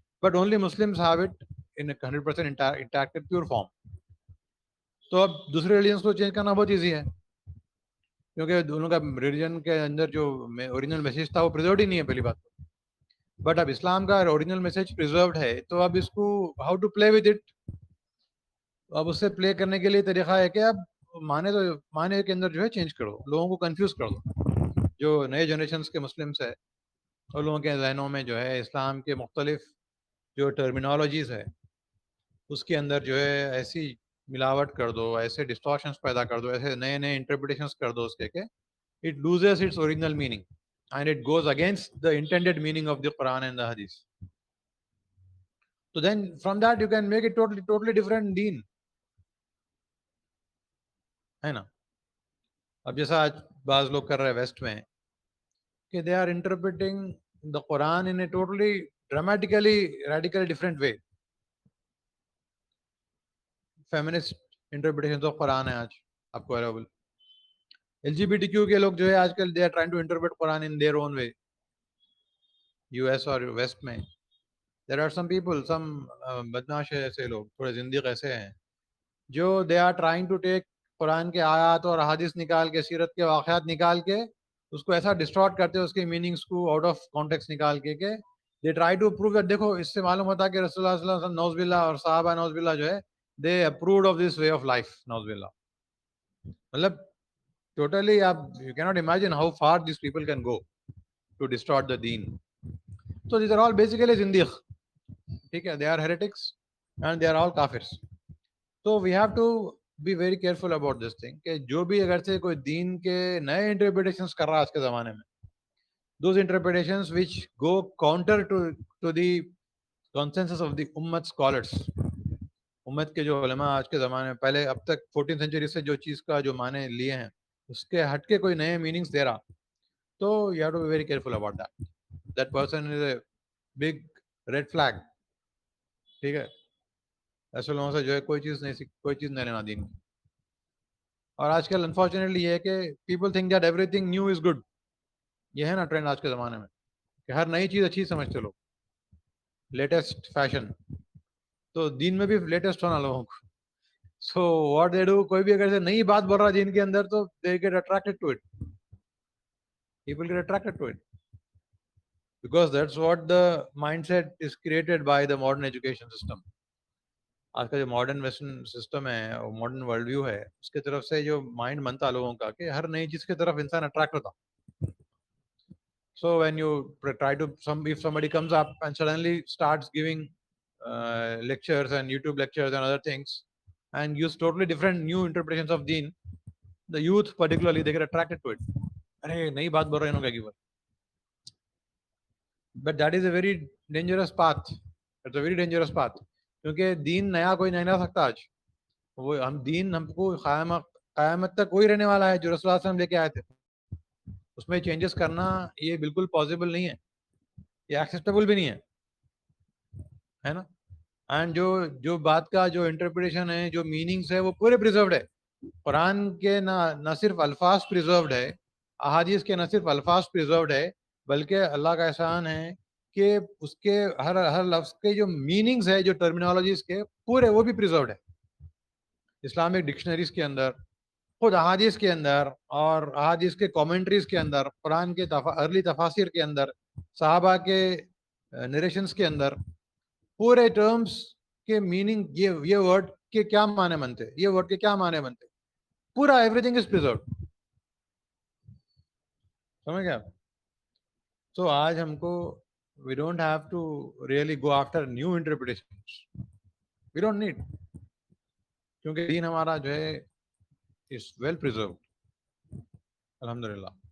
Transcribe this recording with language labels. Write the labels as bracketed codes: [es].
[en] But only Muslims have it in a 100% intact pure form. [ur] تو اب دوسرے religions کو چینج کرنا بہت ایزی ہے, کیونکہ دونوں کا ریلیجن کے اندر جو اوریجنل میسیج تھا وہ پریزروڈ ہی نہیں ہے پہلی بات. بٹ اب اسلام کا اوریجنل میسیج پریزروڈ ہے, تو اب اس کو [en] How to play with it. [ur] اب اس سے پلے کرنے کے لیے طریقہ ہے کہ اب معنی کے اندر جو ہے چینج کرو, لوگوں کو کنفیوز کر دو. جو نئے جنریشنس کے مسلمس ہے ان لوگوں کے ذہنوں میں جو ہے اسلام کے مختلف جو ٹرمینالوجیز ہے اس کے اندر جو ہے ایسی ملاوٹ کر دو, ایسے ڈسٹورشنس پیدا کر دو, ایسے نئے نئے انٹرپریٹیشنس کر دو اس کے کہ [en] it loses its original meaning and it goes against the intended meaning of the Quran and the Hadith. So then from that you can make it totally different deen. [ur] ہے نا. اب جیسا آج بعض لوگ کر رہے ہیں ویسٹ میں کہ [en] they are interpreting the Quran in a totally dramatically radically different way. Feminist interpretations of Quran [ur] ہے آج آپ کو [en] Available. LGBTQ [ur] کے لوگ جو ہے آج کل [en] they are trying to interpret Quran in their own way. [ur] US اور ویسٹ میں [en] there are some people, [ur] some بدماش ایسے لوگ, تھوڑے زندیق ایسے ہیں جو [en] they are trying to take [ur] قرآن کے آیات اور احادیث نکال کے, سیرت کے واقعات نکال کے اس کو ایسا ڈسٹارٹ کرتے ہیں, اس کے میننگس کو آؤٹ آف کانٹیکسٹ نکال کے کہ [en] they try to prove that [ur] دیکھو اس سے معلوم ہوتا ہے کہ رسول اللہ صلی اللہ علیہ وسلم نعوذ باللہ اور صحابہ نعوذ باللہ جو ہے [en] they approved of this way of life [ur] نعوذ باللہ. مطلب ٹوٹلی آپ [en] you cannot imagine how far these people can go to distort the deen. So these are all basically زندیق. [ur] ٹھیک ہے, [en] they are heretics and they are all kafirs. So we have to be very careful about this thing [ur] کہ جو بھی اگر سے کوئی دین کے نئے انٹرپریٹیشنز کر رہا ہے آج کے زمانے میں, [en] those interpretations which go counter to the consensus of the ummat scholars, [ur] امت کے جو علماء آج کے زمانے میں پہلے اب تک 14th century سے جو چیز کا جو معنی لیے ہیں اس کے ہٹ کے کوئی نئے میننگز دے رہا, تو [en] you have to be very careful about that. That person is a big red flag. [ur] ٹھیک ہے, ایسے لوگوں سے جو ہے کوئی چیز نہیں لینا دین کی. اور آج کل انفارچونیٹلی یہ ہے کہ [en] People think that everything new is good. [ur] یہ ہے نا ٹرینڈ آج کے زمانے میں کہ ہر نئی چیز اچھی سمجھتے لوگ, لیٹسٹ فیشن. تو دین میں بھی لیٹسٹ ہونا لوگوں کو. [en] so what they do, [ur] کوئی بھی اگر سے نئی بات بول رہا ہے دین کے اندر تو [en] They get attracted to it. People get attracted to it because that's what the mindset is created by the modern education system. [ur] آج کا جو ماڈرن ویسٹرن سسٹم ہے, ماڈرن ورلڈ ویو ہے, اس کی طرف سے جو مائنڈ بنتا لوگوں کا کہ ہر نئی چیز کی طرف انسان اٹریکٹ ہوتا. [en] So when you try to if somebody comes up and suddenly starts giving lectures and YouTube lectures and other things and use totally different new interpretations of deen, the youth particularly they get attracted to it. [ur] ارے نئی بات بول رہے ہیں انہوں کا. [en] But that is a very dangerous path. It's a very dangerous path. [ur] کیونکہ دین نیا کوئی نہیں لا سکتا آج. وہ دین ہم کو قیامت تک وہی رہنے والا ہے جو رسول اللہ صلی اللہ علیہ وسلم لے کے آئے تھے. اس میں چینجز کرنا یہ بالکل پاسبل نہیں ہے, یہ ایکسیپٹیبل بھی نہیں ہے نا. اینڈ جو بات کا جو انٹرپریٹیشن ہے, جو میننگس ہے, وہ پورے پریزروڈ ہے. قرآن کے نہ صرف الفاظ پریزروڈ ہے, احادیث کے نہ صرف الفاظ پریزروڈ ہے, بلکہ اللہ کا احسان ہے کہ اس کے ہر لفظ کے جو میننگز ہے, جو ٹرمینالوجیز کے پورے, وہ بھی پریزروڈ ہے. اسلامک ڈکشنریز کے اندر, خود احادیث کے اندر, اور احادیث کے کامنٹریز کے اندر, قرآن کے ارلی تفاسیر کے اندر, صحابہ کے نریشنز کے اندر, پورے ٹرمز کے میننگ, یہ ورڈ کے کیا معنی بنتے, یہ ورڈ کے کیا معنی بنتے, پورا [en] Everything is preserved. [ur] سمجھ گئے آپ؟ تو آج ہم کو [en] we don't have to really go after new interpretations. We don't need, [ur] کیونکہ دین ہمارا جو ہے [en] is well preserved الحمدللہ.